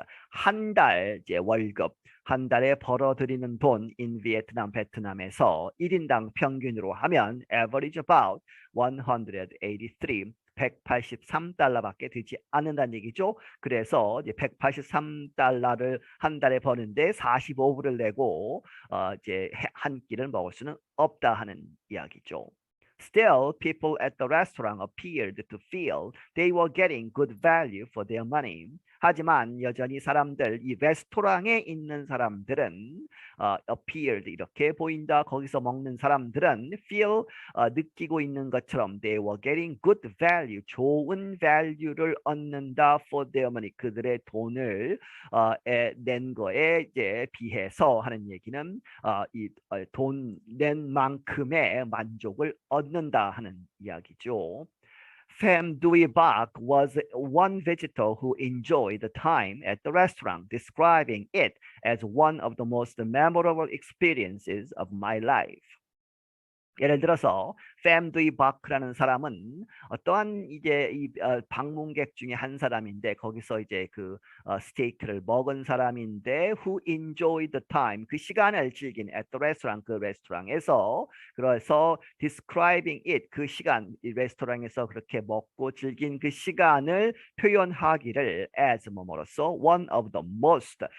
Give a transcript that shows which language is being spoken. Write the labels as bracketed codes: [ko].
[ko] 한 달 이제 월급, 한 달에 벌어들이는 돈 in 베트남, 베트남에서 1인당 평균으로 하면 [en] average about 183, [ko] 183달러밖에 되지 않는다는 얘기죠. 그래서 이제 183달러를 한 달에 버는데 45불을 내고 이제 한 끼를 먹을 수는 없다 하는 이야기죠. [en] Still, people at the restaurant appeared to feel they were getting good value for their money. [ko] 하지만 여전히 사람들, 이 레스토랑에 있는 사람들은 appeared, 이렇게 보인다. 거기서 먹는 사람들은 feel, 느끼고 있는 것처럼 [en] they were getting good value, [ko] 좋은 value를 얻는다 [en] for their money, [ko] 그들의 돈을 낸 거에 이제 비해서 하는 얘기는 이 돈 낸 만큼의 만족을 얻는다 하는 이야기죠. [en] Pham Duy Bach was one visitor who enjoyed the time at the restaurant, describing it as one of the most memorable experiences of my life. [ko] 예를 들어서 팸두이 바크라는 사람은 어떠한 이제 이 방문객 중에 한 사람인데 거기서 이제 그 스테이크를 먹은 사람인데 [en] who enjoyed the time [ko] 그 시간을 즐긴 [en] at the restaurant [ko] 그 레스토랑에서 그래서 [en] describing it [ko] 그 시간 이 레스토랑에서 그렇게 먹고 즐긴 그 시간을 표현하기를 as 뭐뭐로써 [en] one of the most